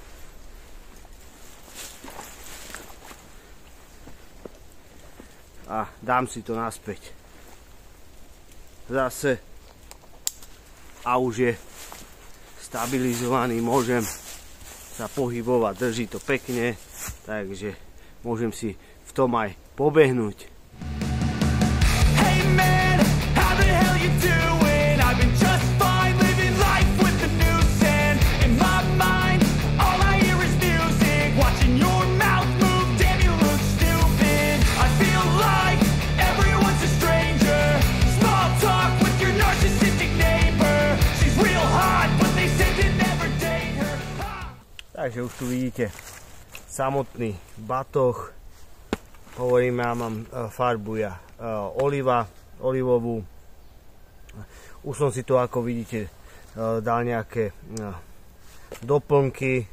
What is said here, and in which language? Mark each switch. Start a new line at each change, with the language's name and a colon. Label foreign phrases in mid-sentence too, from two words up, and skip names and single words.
Slovak: A dám si to naspäť. Zase a už je stabilizovaný, môžem sa pohybovať, drží to pekne, takže môžem si v tom aj pobehnúť.
English: Hey man, how the hell you doing? I've been just fine living life with the noose and in my mind all I hear is music. Watching your mouth move, damn you look stupid. I feel like everyone's a stranger. Small talk with your narcissistic neighbor. She's real hot but they said to never date her.
Slovak: Takže už tu vidíte samotný batoh. Hovorím, ja mám farbu olivovú. Už som si to, ako vidíte, dal nejaké doplnky.